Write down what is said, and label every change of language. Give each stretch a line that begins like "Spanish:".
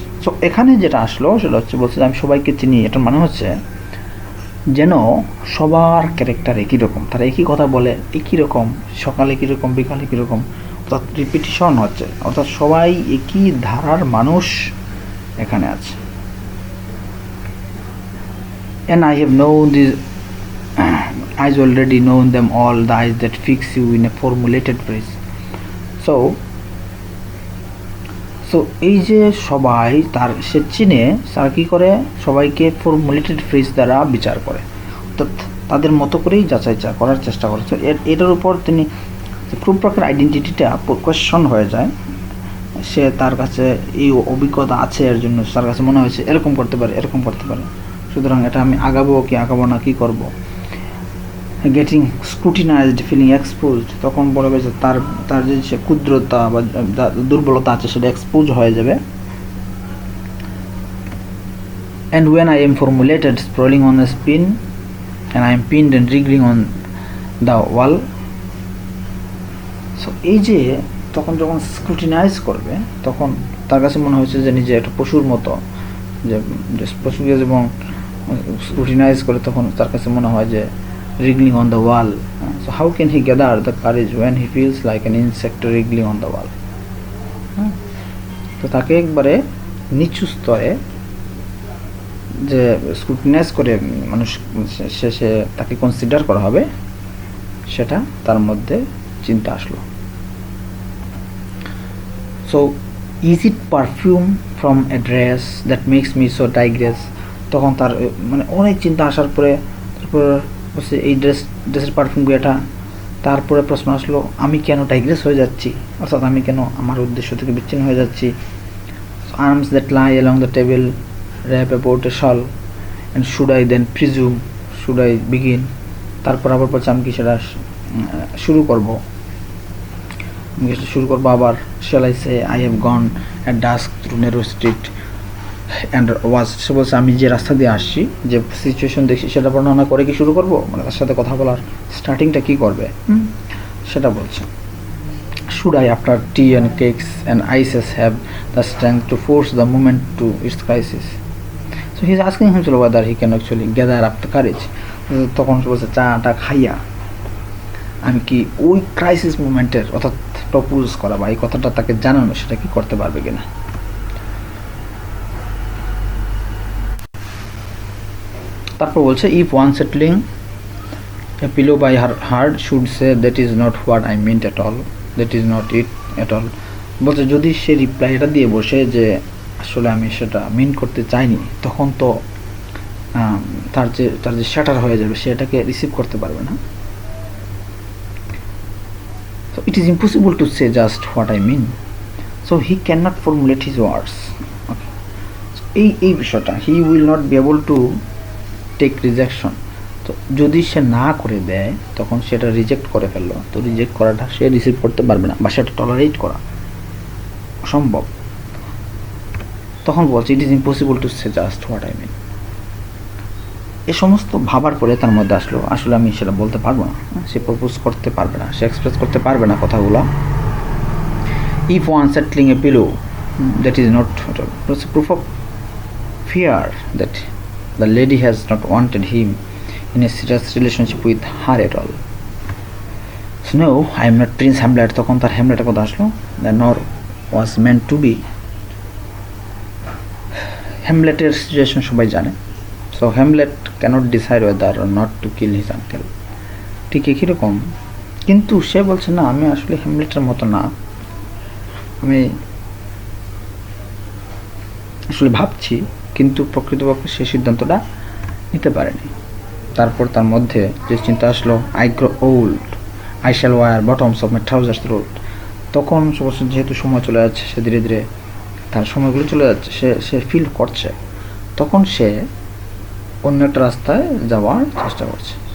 Bangla: So এখানে যেটা আসলো সেটা হচ্ছে বলছে আমি সবাইকে চিনি, এটার মানে হচ্ছে যেন সবার ক্যারেক্টার একই রকম, তারা একই কথা বলে একই রকম, সকালে কীরকম বিকালে কীরকম, অর্থাৎ রিপিটিশন হচ্ছে, অর্থাৎ সবাই একই ধারার মানুষ এখানে আছে।
English: And I have known these eyes already, known them all, the eyes that fix you in a formulated phrase.
Bangla: So এই যে সবাই তার সে চিনে, তারা কী করে সবাইকে ফর্মুলেটেড ফ্রেজ দ্বারা বিচার করে, অর্থাৎ তাদের মতো করেই যাচাই করার চেষ্টা করে। তো এটার উপর তিনি প্রুফ্রকের আইডেন্টিটিটা কোয়েশ্চন হয়ে যায়, সে তার কাছে এই অভিজ্ঞতা আছে, এর জন্য তার কাছে মনে হয়েছে এরকম করতে পারে এরকম করতে পারে, সুতরাং এটা আমি আগাবো কি আগাবো না, কী করব।
English: getting scrutinized, feeling exposed,
Bangla: তখন বলবে যে তার যে সে ক্ষুদ্রতা বা দুর্বলতা আছে সেটা এক্সপোজ হয়ে যাবে।
English: And when I am formulated sprawling on a spin and I am pinned and wriggling on the wall.
Bangla: So এই যে তখন যখন স্ক্রুটিনাইজ করবে তখন তার কাছে মনে হয়েছে যে নিজে একটা পশুর মতো, যে পশুকে এবং স্ক্রুটিনাইজ করে তখন তার কাছে মনে হয় যে
English: wriggling on the wall. So how can he gather the courage when he feels like an insect wriggling on the wall?
Bangla: তো তাকে একবারে নিচু স্তরে যে স্ক্রুটিনাইজ করে মানুষ শেষে তাকে কনসিডার করা হবে, সেটা তার মধ্যে চিন্তা আসলো।
English: So is it perfume from a dress that makes me so digress?
Bangla: তখন তার মানে অনেক চিন্তা আসার পরে তারপর বলছে এই ড্রেসের পারফিউম এটা। তারপরে প্রশ্ন আসলো আমি কেন ডাইগ্রেস হয়ে যাচ্ছি, অর্থাৎ আমি কেন আমার উদ্দেশ্য থেকে বিচ্ছিন্ন হয়ে যাচ্ছি।
English: arms that lie along the table wrap about a shawl and should I then presume, should I begin,
Bangla: তারপর আবার বলছে আমি কি সেটা শুরু করব। ইংলিশটা শুরু করবো আবার।
English: shall I say I have gone at dusk through narrow street and was,
Bangla: সে বলছে আমি যে রাস্তা দিয়ে আসছি, যে সিচুয়েশন দেখছি সেটা বর্ণনা করে কি শুরু করবো, মানে তার সাথে কথা বলার স্টার্টিংটা কী করবে সেটা বলছে।
English: Should I, after tea and cakes and ices, have the strength to force the moment to its crisis? So he's asking himself whether he can actually gather up the courage.
Bangla: তখন সে বলছে চাটা খাইয়া আমি কি ওই ক্রাইসিস মুমেন্টের অর্থাৎ propose করা বা এই কথাটা তাকে জানানো সেটা কি করতে পারবে কিনা। তারপর বলছে
English: if one settling a pillow by her heart should say that is not what I meant at all,
Bangla: that is not it at all, বলছে যদি সে রিপ্লাই এটা দিয়ে বসে যে আসলে আমি সেটা মিন করতে চাইনি, তখন তো তার যে শ্যাটার হয়ে যাবে, সেটাকে রিসিভ করতে পারবে না।
English: So it is impossible to say just what I mean, so he cannot formulate his words. Okay, so
Bangla: এই বিষয়টা
English: he will not be able to take rejection.
Bangla: তো যদি সে না করে দেয় তখন সেটা রিজেক্ট করে ফেললো, তো রিজেক্ট করাটা সে রিসিভ করতে পারবে না বা সেটা টলারেট করা অসম্ভব। তখন বলছে
English: It is impossible to say just what I mean.
Bangla: এ সমস্ত ভাবার পরে তার মধ্যে আসলে আমি সেটা বলতে পারবো না, সে প্রপোজ করতে পারবে না, সে এক্সপ্রেস করতে পারবে না কথাগুলো।
English: If one settling a pillow that is not proof of fear that the lady has not wanted him in a serious relationship with her at all. So no, I am not Prince Hamlet.
Bangla: তখন তার হ্যামলেটের কথা আসলো,
English: nor was meant to be.
Bangla: হ্যামলেটের situation সবাই জানে।
English: So Hamlet cannot decide whether or not to kill his uncle.
Bangla: ঠিক একই রকম, কিন্তু সে বলছে না আমি আসলে হ্যামলেটের মতো না, আমি আসলে ভাবছি, কিন্তু প্রকৃতপক্ষে সে সিদ্ধান্তটা নিতে পারেনি। তারপর তার মধ্যে যে চিন্তা আসলো
English: I grow old I shall wear bottoms of my trousers rolled,
Bangla: তখন যেহেতু সময় চলে যাচ্ছে, সে ধীরে ধীরে তার সময়গুলো চলে যাচ্ছে, সে ফিল করছে, তখন সে অন্য একটা রাস্তায় যাওয়ার চেষ্টা করছে।